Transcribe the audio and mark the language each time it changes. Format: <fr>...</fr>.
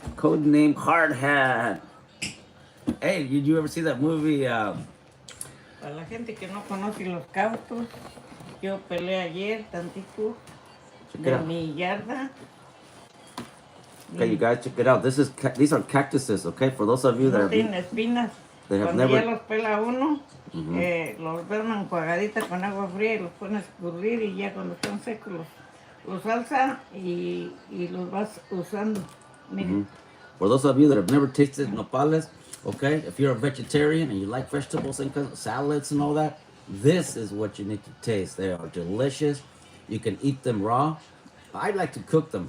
<en>Code name Hard Hat. Hey, did you ever see that movie?</en> <es>Para la gente que no conoce los cautos, yo peleé ayer tantito de mi yarda.</es> <en>Okay, you guys, check it out. These are cactuses, okay? For those of you that</en> <es>tienen espinas. Cuando ya los pela uno, los dan enjuagaditas con agua fría y los pones a escurrir, y ya cuando están secos los alza y los vas usando. Miren.</es> <en>For those of you that have never tasted nopales, okay, if you're a vegetarian and you like vegetables and salads and all that, this is what you need to taste. They are delicious. You can eat them raw. I like to cook them.</en>